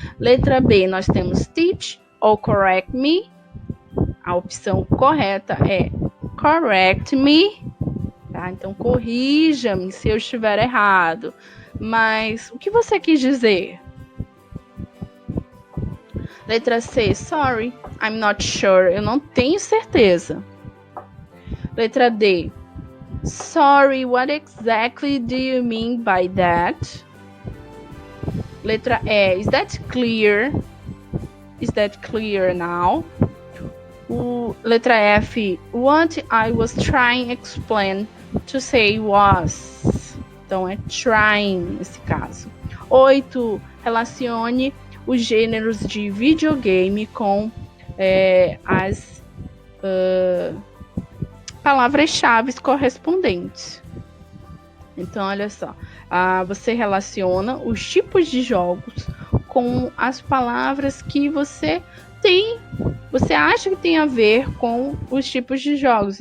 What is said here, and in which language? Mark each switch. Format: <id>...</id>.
<pt>Letra B, nós temos teach ou correct me. A opção correta é correct me. Tá? Então, corrija-me se eu estiver errado. Mas, o que você quis dizer? Letra C,</pt> <en>sorry, I'm not sure.</en> <pt>Eu não tenho certeza.</pt> <en>Letra D, sorry, what exactly do you mean by that? Letra E, is that clear? Is that clear now? Letra F, what I was trying to explain to say was.</en> <pt>Então, é trying nesse caso. 8, relacione os gêneros de videogame com as palavras-chave correspondentes. Então, olha só, você relaciona os tipos de jogos com as palavras que você acha que tem a ver com os tipos de jogos.</pt>